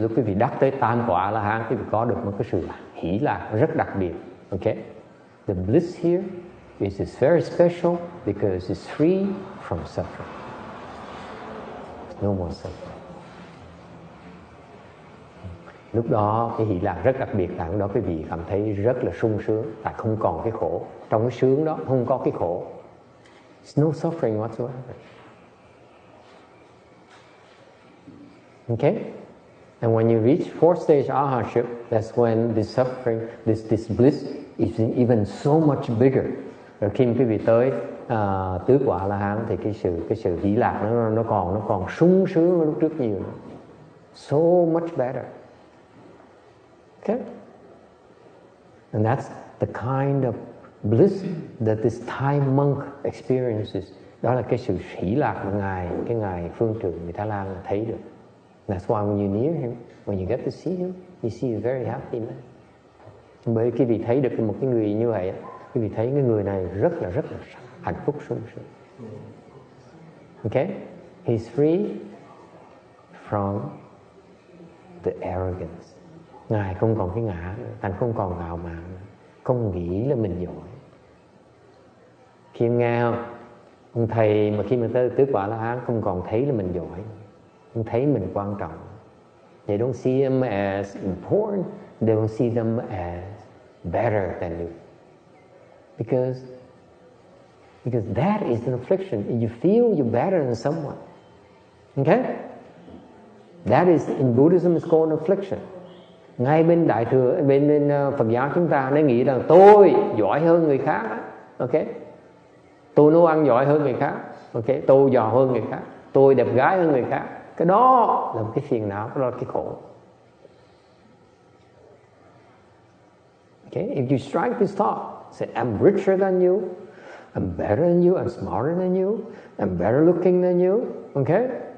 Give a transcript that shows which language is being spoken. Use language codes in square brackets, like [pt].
[vi] Lúc quý vị đắc tới tam quả A-la-hán, quý vị có được một cái sự hỷ lạc rất đặc biệt. [en] Okay? The bliss here is very special because it's free from suffering. No more suffering. [vi] Lúc đó cái hỷ lạc rất đặc biệt là lúc đó quý vị cảm thấy rất là sung sướng, tại không còn cái khổ. Trong cái sướng đó không có cái khổ. [en] It's no suffering whatsoever. Okay? And when you reach fourth stage Arhatship, that's when this suffering, this bliss is even so much bigger. [vi] Rồi khi quý vị tới tứ quả A-la-hán thì cái sự hỷ lạc nó còn sung sướng hơn lúc trước nhiều nữa. [en] So much better. Okay? And that's the kind of bliss that this Thai monk experiences. [vi] Đó là cái sự hỷ lạc mà cái ngài phương trượng người Thái Lan thấy được. [en] That's why when you're near him, when you get to see him, you see a very happy man. [vi] Bởi khi vị thấy được một cái người như vậy, khi vị thấy cái người này rất là hạnh phúc sung sướng. [en] Okay? He's free from the arrogance. [vi] Ngài không còn cái ngã nữa, thành không còn ngạo mạn nữa, không nghĩ là mình giỏi. Khi em nghe không, ông thầy mà khi mà tới tứ quả La Hán không còn thấy là mình giỏi, không thấy mình quan trọng. [en] They don't see them as important, they don't see them as better than you. Because that is an affliction. You feel you're better than someone. Okay? That is, in Buddhism, is called an affliction. [vi] Ngay bên Đại Thừa, bên Phật giáo chúng ta nó nghĩ rằng tôi giỏi hơn người khác. Okay? Tôi nấu ăn giỏi hơn người khác. Okay? Tôi giàu hơn người khác. Tôi đẹp gái hơn người khác. Cái đó là một cái phiền não, đó là cái khổ. [en] Okay? If you strike this thought, say I'm richer than you, I'm better than you, I'm smarter than you, I'm better looking than you, okay?